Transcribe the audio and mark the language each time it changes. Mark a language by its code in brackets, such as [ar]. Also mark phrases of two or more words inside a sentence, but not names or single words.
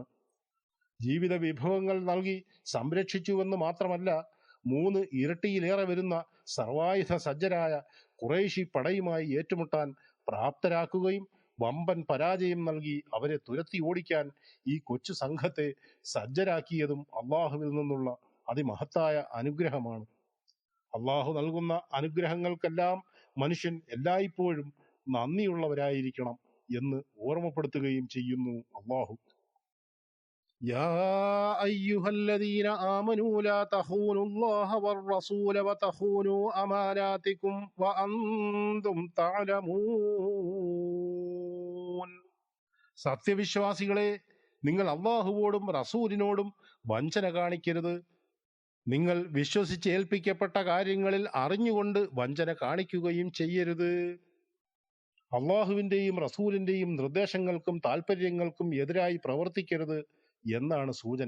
[ml] ജീവിത വിഭവങ്ങൾ നൽകി സംരക്ഷിച്ചുവെന്ന് മാത്രമല്ല, 3 ഇരട്ടിയിലേറെ വരുന്ന സർവായുധ സജ്ജരായ ഖുറൈശി പടയുമായി ഏറ്റുമുട്ടാൻ പ്രാപ്തരാക്കുകയും വമ്പൻ പരാജയം നൽകി അവരെ തുരത്തി ഓടിക്കാൻ ഈ കൊച്ചു സംഘത്തെ സജ്ജരാക്കിയതും അള്ളാഹുവിൽ നിന്നുള്ള അതിമഹത്തായ അനുഗ്രഹമാണ്. അള്ളാഹു നൽകുന്ന അനുഗ്രഹങ്ങൾക്കെല്ലാം മനുഷ്യൻ എല്ലായ്പ്പോഴും നന്ദിയുള്ളവരായിരിക്കണം എന്ന് ഓർമ്മപ്പെടുത്തുകയും ചെയ്യുന്നു അള്ളാഹു. [ar] يا أيها الذين آمنوا لا تخونوا الله والرسول وتخونوا أماناتكم وأنتم تعلمون. [ml] സത്യവിശ്വാസികളെ, നിങ്ങൾ അള്ളാഹുവോടും റസൂലിനോടും വഞ്ചന കാണിക്കരുത്. നിങ്ങൾ വിശ്വസിച്ച് ഏൽപ്പിക്കപ്പെട്ട കാര്യങ്ങളിൽ അറിഞ്ഞുകൊണ്ട് വഞ്ചന കാണിക്കുകയും ചെയ്യരുത്. അള്ളാഹുവിൻ്റെയും റസൂലിൻ്റെയും നിർദ്ദേശങ്ങൾക്കും താല്പര്യങ്ങൾക്കും എതിരായി പ്രവർത്തിക്കരുത് എന്നാണ് സൂചന.